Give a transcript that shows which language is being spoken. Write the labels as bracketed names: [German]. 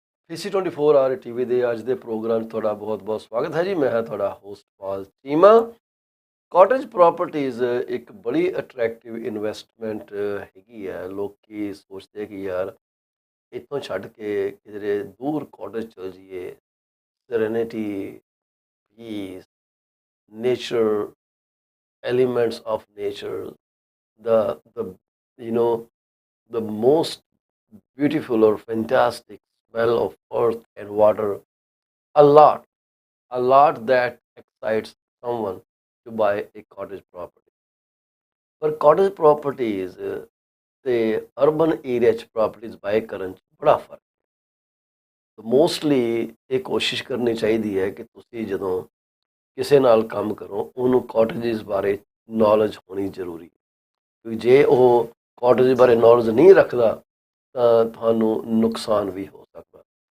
[Punjabi] PC 24 our TV ਦੇ ਅੱਜ ਦੇ ਪ੍ਰੋਗਰਾਮ 'ਚ ਤੁਹਾਡਾ ਬਹੁਤ-ਬਹੁਤ ਸਵਾਗਤ ਹੈ ਜੀ। ਮੈਂ ਹਾਂ ਤੁਹਾਡਾ ਹੋਸਟ ਪਾਲ ਚੀਮਾ। ਕਾਟੇਜ ਪ੍ਰਾਪਰਟੀਜ਼ ਇੱਕ ਬੜੀ ਅਟਰੈਕਟਿਵ ਇਨਵੈਸਟਮੈਂਟ ਹੈਗੀ ਹੈ। ਲੋਕੀ ਸੋਚਦੇ ਕਿ ਯਾਰ ਇੱਥੋਂ ਛੱਡ ਕੇ ਕਿਧਰੇ ਦੂਰ ਕਾਟੇਜ ਚਲ ਜਾਈਏ, ਸੈਰੇਨਿਟੀ, piece, [English] nature, elements of nature, the you know the most beautiful or fantastic smell of earth and water, a lot a lot that excites someone to buy a cottage property. [Punjabi] ਪਰ cottage properties ਤੇ urban area 'ਚ properties buy ਕਰਨ 'ਚ ਬੜਾ ਫਰਕ ਹੈ। Mostly ਇਹ ਕੋਸ਼ਿਸ਼ ਕਰਨੀ ਚਾਹੀਦੀ ਹੈ ਕਿ ਤੁਸੀਂ ਜਦੋਂ ਕਿਸੇ ਨਾਲ ਕੰਮ ਕਰੋ ਉਹਨੂੰ cottages ਬਾਰੇ ਨੌਲੇਜ ਹੋਣੀ ਜ਼ਰੂਰੀ ਹੈ, ਕਿਉਂਕਿ ਜੇ ਉਹ ਕਾਟੇਜ ਬਾਰੇ ਨੌਲੇਜ ਨਹੀਂ ਰੱਖਦਾ ਤਾਂ ਤੁਹਾਨੂੰ ਨੁਕਸਾਨ ਵੀ ਹੋ ਸਕਦਾ।